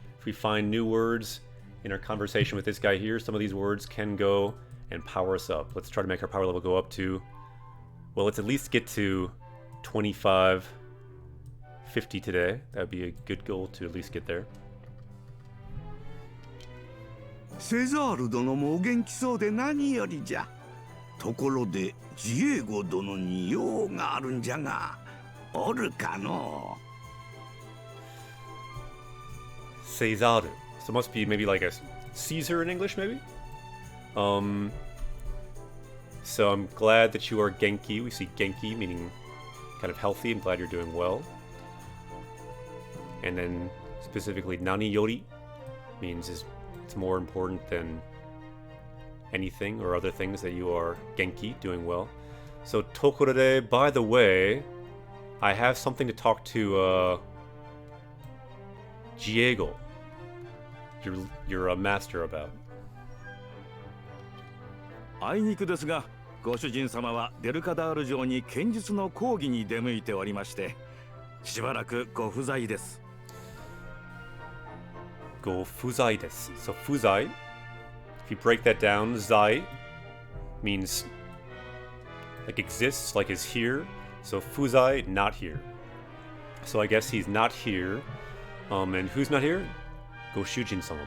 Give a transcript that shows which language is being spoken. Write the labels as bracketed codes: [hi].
[en] If we find new words in our conversation with this guy here, some of these words can go and power us up. Let's try to make our power level go up to, well, let's at least get to 2550 today. That would be a good goal to at least get there. [ja] セザール殿もお元気そうで何よりじゃ。ところでジエゴ殿に用があるんじゃが、おるかの [en] Cesar. So it must be maybe like a Caesar in English, maybe? So I'm glad that you are Genki. We see Genki meaning kind of healthy. I'm glad you're doing well. And then specifically [ja] Nani Yori [en] means it's more important than anything or other things that you are Genki, doing well. So Tokorore, by the way, I have something to talk to Diego, your master about. [ja] あいにくですが、ご主人様はデルカダール城に剣術の講義に出向いておりまして、しばらくご不在です。 Go fuzai desu. [en] So fuzai, if you break that down, zai means like exists, like is here. So fuzai, not here. So I guess he's not here. And who's not here? Go Shujin-sama.